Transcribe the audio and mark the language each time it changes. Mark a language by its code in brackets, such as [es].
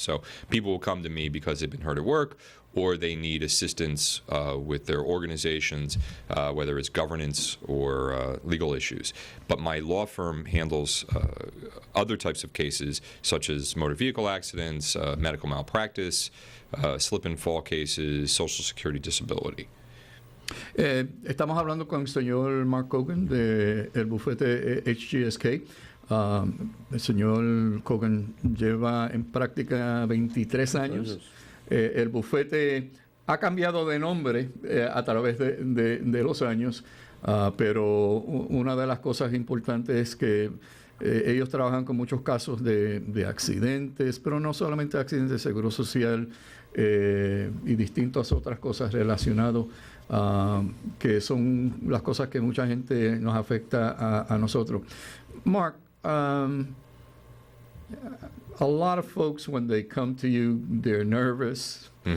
[en] So people will come to me because they've been hurt at work, or they need assistance with their organizations, whether it's governance or legal issues. But my law firm handles other types of cases, such as motor vehicle accidents, medical malpractice, slip and fall cases, Social Security disability. [es] Estamos hablando con el señor Mark Hogan del bufete HGSK. El señor Hogan lleva en práctica 23 años. El bufete ha cambiado de nombre a través de los años, pero una de las cosas importantes es que ellos trabajan con muchos casos de accidentes, pero no solamente accidentes, de seguro social y distintas otras cosas relacionadas, que son las cosas que mucha gente nos afecta a nosotros. [en] Mark, a lot of folks, when they come to you, they're nervous.